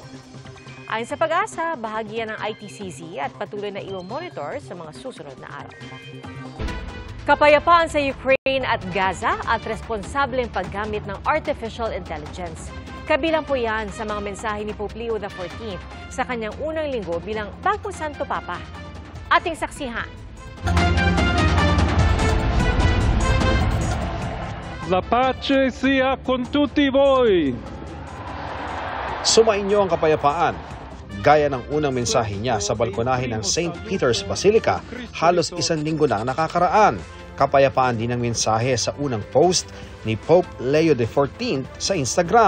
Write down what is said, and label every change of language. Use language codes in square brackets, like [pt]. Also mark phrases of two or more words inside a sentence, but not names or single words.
[tl] Ayon sa Pag-asa, bahagi yan ng ITCZ at patuloy na i-monitor sa mga susunod na araw. Kapayapaan sa Ukraine at Gaza at responsableng paggamit ng [en] artificial intelligence. [tl] Kabilang po yan sa mga mensahe ni Pope Leo XIV sa kanyang unang linggo bilang bagong Santo Papa. Ating saksihan. [it] La pace sia con tutti voi. [tl] Sumainyo ang kapayapaan. Gaya ng unang mensahe niya sa balkonahe ng St. Peter's Basilica, halos 1 linggo na ang nakakaraan. Kapayapaan din ang mensahe sa unang post ni Pope Leo XIV sa Instagram.